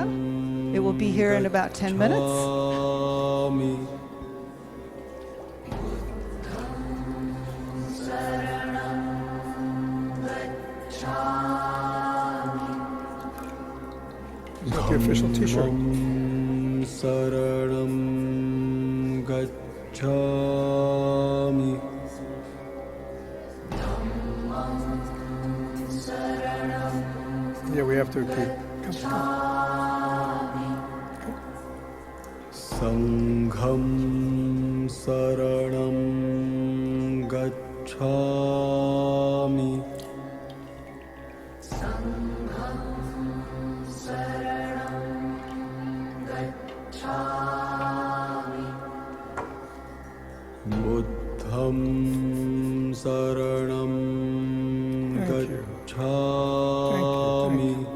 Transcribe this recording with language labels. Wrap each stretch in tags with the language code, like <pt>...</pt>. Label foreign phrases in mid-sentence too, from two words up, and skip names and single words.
<en>It will be here in about 10 minutes. Is that the official t-shirt?</en> <pi>Saranam gacchami.</pi> <en>Yeah, we have to keep. Come.</en> <pi>Sangham saranam gacchami. Buddham saranam gacchami.</pi>